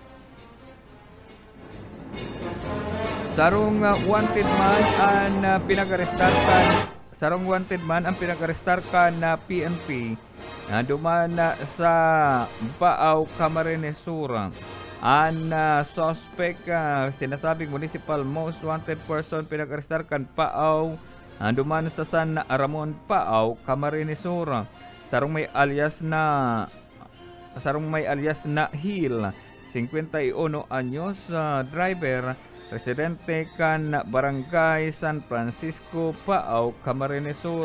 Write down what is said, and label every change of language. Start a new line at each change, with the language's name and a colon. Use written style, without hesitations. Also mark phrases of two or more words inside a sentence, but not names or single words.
Bikol: Sarong wanted man ang pinag-arestar kan na PNP na duman sa Baaw, Camarines Sur. Ang suspect sinasabing
English: municipal most wanted person
Bikol: pinag-arestar kan Baaw duman sa San Ramon, Baaw, Camarines Sur. Sarong may alias na Hill, 51 anyos, driver, residente kan Barangay San Francisco, Baaw, Camarines Sur.